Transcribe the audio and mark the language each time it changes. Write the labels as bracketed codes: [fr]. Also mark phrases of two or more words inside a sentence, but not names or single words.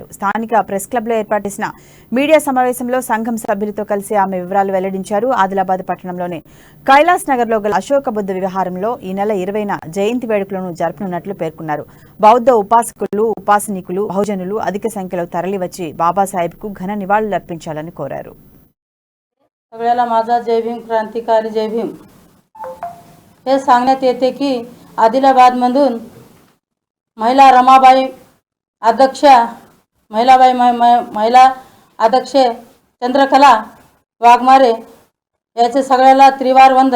[te] స్థానిక ప్రెస్ క్లబ్లో ఏర్పాటు చేసిన మీడియా సమావేశంలో సంఘం సభ్యులతో కలిసి ఆమె వివరాలు వెల్లడించారు. ఆదిలాబాద్ పట్టణంలోని కైలాస్ నగర్లో గల అశోక బుద్ధ విహారంలో ఈ నెల 20న జయంతి వేడుకలను జరపనున్నట్లు పేర్కొన్నారు. బౌద్ధ ఉపాసకులు, ఉపాసనీకులు, బహుజనులు అధిక సంఖ్యలో తరలివచ్చి బాబాసాహెబ్కు ఘన నివాళులర్పించాలని కోరారు. [mr] सगळ्याला माझा जय भीम, क्रांतिकारी जय भीम. हे सांगण्यात येते की आदिलाबादमधून महिला रमाबाई अध्यक्ष महिला अध्यक्ष चंद्रकला वाघमारे याचे सगळ्याला त्रिवार वंदन.